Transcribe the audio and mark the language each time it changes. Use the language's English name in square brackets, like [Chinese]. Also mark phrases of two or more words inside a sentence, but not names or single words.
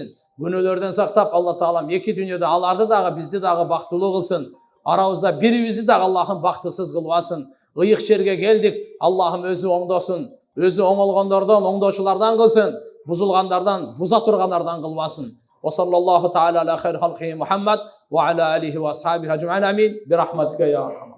[Kyrgyz] Күнөөлөрдөн сактап, Алла таалам эки дүйнөдө аларды дагы бизди дагы бактылуу кылсын. Арабызда бирибизди дагы Аллахым бактысыз кылбасын. Ыйык жерге келдик, Аллахым өзү оңдосун. Өзү оңолгондордон, оңдоочулардан кылсын. Бузулгандардан, буза тургандардан кылбасын. [Arabic] وصلى الله تعالى على خير خلقه محمد وعلى آله وأصحابه أجمعين آمين برحمتك يا أرحم